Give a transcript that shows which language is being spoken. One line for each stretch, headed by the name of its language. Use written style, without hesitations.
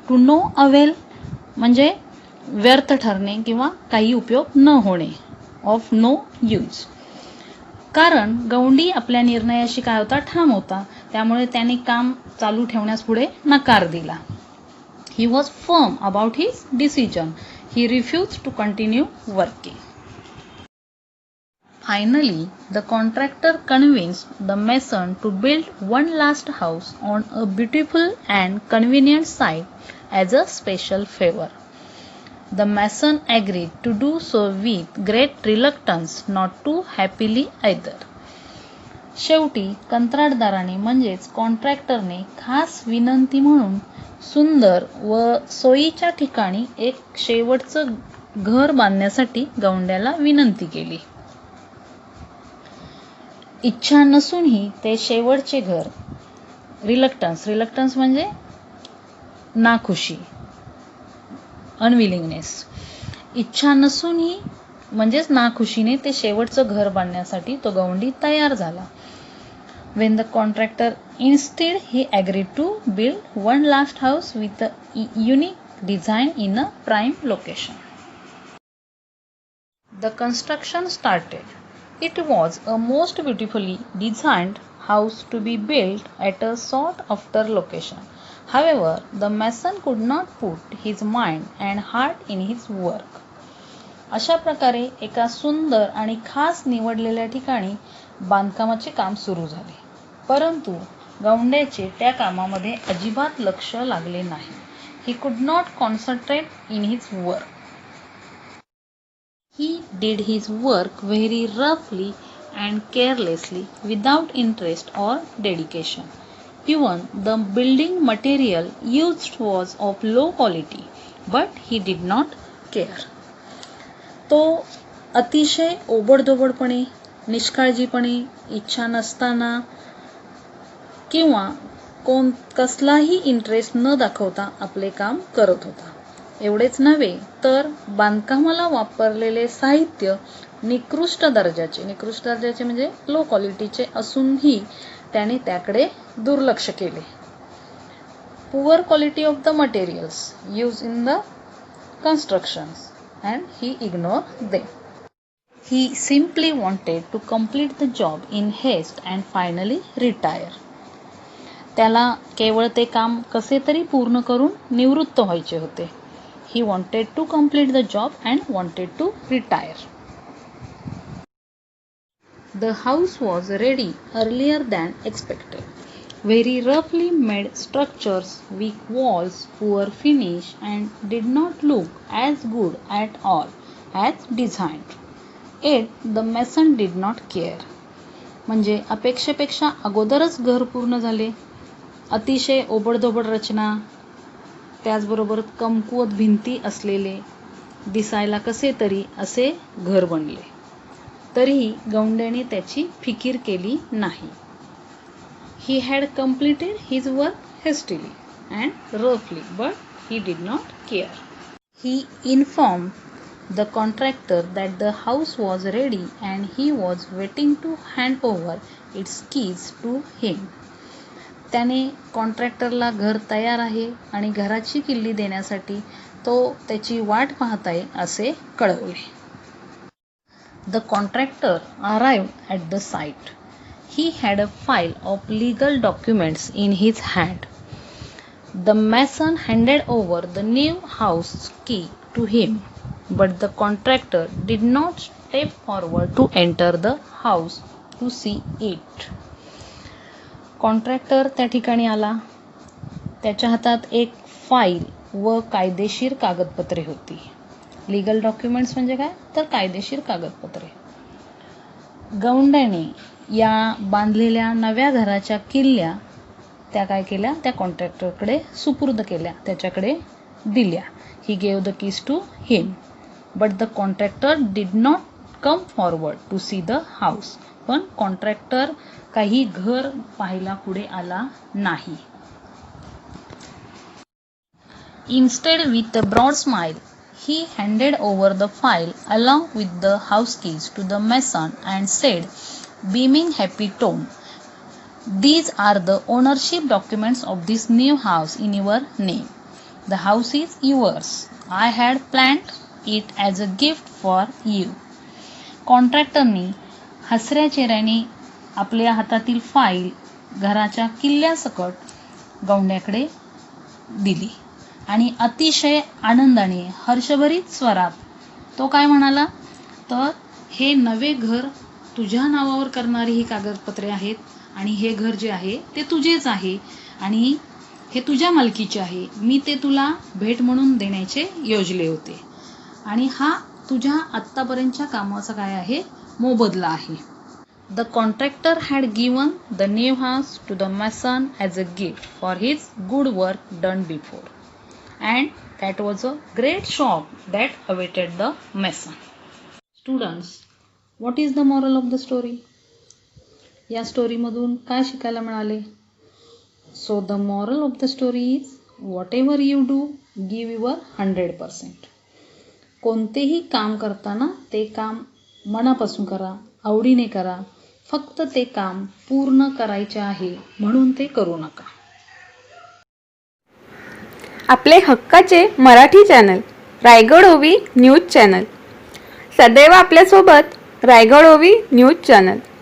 English: to no avail
Marathi: म्हणजे व्यर्थ ठरणे किंवा काही उपयोग न होणे,
English: Of no use.
Marathi: कारण गौंडी आपल्या निर्णयाशी काय होता, ठाम होता. त्यामुळे त्याने काम चालू ठेवण्यास पुढे नकार दिला.
English: He was firm about his decision. He refused to continue working. Finally, the contractor convinced the mason to build one last house on a beautiful and convenient site as a special favor. The mason agreed to do so with great reluctance, not too happily either.
Marathi: शेवटी कंत्राटदाराने म्हणजेच कॉन्ट्रॅक्टरने खास विनंती म्हणून सुंदर व सोयीच्या ठिकाणी एक शेवटचं घर बांधण्यासाठी गौंड्याला विनंती केली. इच्छा नसूनही ते शेवटचे घर, रिलक्टन्स म्हणजे नाखुशी, अनविलिंगनेस. इच्छा नसूनही म्हणजेच नाखुशीने ते शेवटचं घर बांधण्यासाठी तो गवंडी तयार झाला.
English: When the contractor instead he agreed to build one last house with a unique design in a prime location. The construction started. It was a most beautifully designed house to be built at a sought after location. However, the mason could not put his mind and heart in his work.
Marathi: अशा प्रकारे एका सुंदर आणि खास निवडलेल्या ठिकाणी बांधकामाचे काम सुरू झाले, परंतु गौंड्याचे त्या कामामध्ये अजिबात लक्ष लागले नाही.
English: He could not concentrate in his work. He did his work very roughly and carelessly, without interest or dedication. Even the building material used was of low quality, but he did not care.
Marathi: तो अतिशय ओबडधोबडपणे, निष्काळजीपणे, इच्छा नसताना किंवा कसलाही interest न दाखवता आपले काम करत होता. एवढेच नव्हे तर बांधकामाला वापरलेले साहित्य निकृष्ट दर्जाचे म्हणजे लो क्वालिटीचे असूनही त्याने त्याकडे दुर्लक्ष केले.
English: Poor quality of the materials use in the constructions and he ignored them. He simply wanted to complete the job in haste and finally retire.
Marathi: त्याला केवळ ते काम कसे तरी पूर्ण करून निवृत्त व्हायचे होते.
English: He wanted to complete the job and wanted to retire. The house was ready earlier than expected. Very roughly made structures, weak walls, poor finish, and did not look as good at all as designed. Yet the mason did not care.
Marathi: म्हणजे अपेक्षेपेक्षा अगोदरच घर पूर्ण झाले, अतिशय ओबडधोबड रचना, त्याचबरोबर कमकुवत भिंती असलेले, दिसायला कसे तरी असे घर बनले. तरीही गौंड्याने त्याची फिकीर केली नाही.
English: He had completed his work hastily and roughly, but he did not care. He informed the contractor that the house was ready and he was waiting to hand over its keys to him.
Marathi: त्याने कॉन्ट्रॅक्टरला घर तयार आहे आणि घराची किल्ली देण्यासाठी तो त्याची वाट पाहत आहे असे कळवले.
English: The contractor arrived at the site. He had a file of legal documents in his hand. The mason handed over the new house key to him, but the contractor did not step forward to enter the house to see it.
Marathi: Contractor त्या ठिकाणी आला. त्याच्या हातात एक file व कायदेशीर कागदपत्रे होती.
English: legal documents
Marathi: म्हणजे काय, तर कायदेशीर कागदपत्रे. गौंड्याने या बांधलेल्या नव्या घराच्या किल्ल्या त्या काय केल्या, त्या कॉन्ट्रॅक्टरकडे सुपूर्द केल्या, त्याच्याकडे दिल्या.
English: He gave the keys to him, but the contractor did not come forward to see the house.
Marathi: पण कॉन्ट्रॅक्टर काही घर पाहायला पुढे आला नाही.
English: Instead with a broad smile he handed over the file along with the house keys to the mason and said, beaming happy tone, "These are the ownership documents of this new house in your name. The house is yours. I had planned it as a gift for you."
Marathi: कॉन्ट्रॅक्टरनी हसऱ्या चेहऱ्याने आपल्या हातातील file घराच्या किल्ल्यासकट गौंड्याकडे दिली आणि अतिशय आनंदाने हर्षभरीत स्वरात तो काय म्हणाला, तर हे नवे घर तुझ्या नावावर करणारी ही कागदपत्रे आहेत आणि हे घर जे आहे ते तुझेच आहे आणि हे तुझ्या मालकीचे आहे. मी ते तुला भेट म्हणून देण्याचे योजले होते आणि हा तुझ्या आत्तापर्यंतच्या कामाचा काय आहे, मोबदला आहे.
English: The contractor had given the new house to the mason as a gift for his good work done before. And that was a great shock that awaited the mason. Students, what is the moral of the story?
Marathi: या स्टोरीमधून काय शिकायला मिळाले?
English: So the moral of the story is, whatever you do, give your 100%.
Marathi: कोणतेही काम करताना ते काम मनापासून करा, आवडीने करा. फक्त ते काम पूर्ण करायचे आहे म्हणून ते करू नका. आपले हक्काचे मराठी चॅनल रायगड ओवी न्यूज चॅनल, सदैव आपल्यासोबत रायगड ओवी न्यूज चॅनल.